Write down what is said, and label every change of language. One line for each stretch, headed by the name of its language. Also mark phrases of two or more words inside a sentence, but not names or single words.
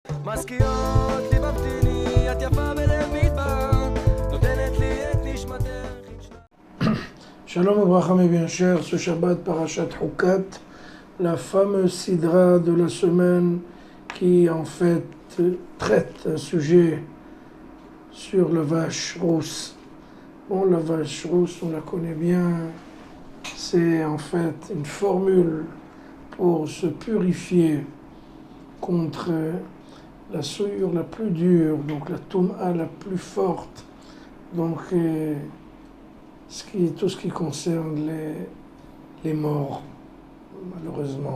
Hebrew: מזכירות לי במתיני, את יפה בלב מדבר, נותנת לי את נשמתך.
French: Shalom Abraham mes bien chers, ce Shabbat Parashat Hukat, la fameuse sidra de la semaine qui en fait traite un sujet sur la vache rousse. Bon, la vache rousse, on la connaît bien, c'est en fait une formule pour se purifier contre la souillure la plus dure, donc la touma la plus forte, donc tout ce qui concerne les morts, malheureusement.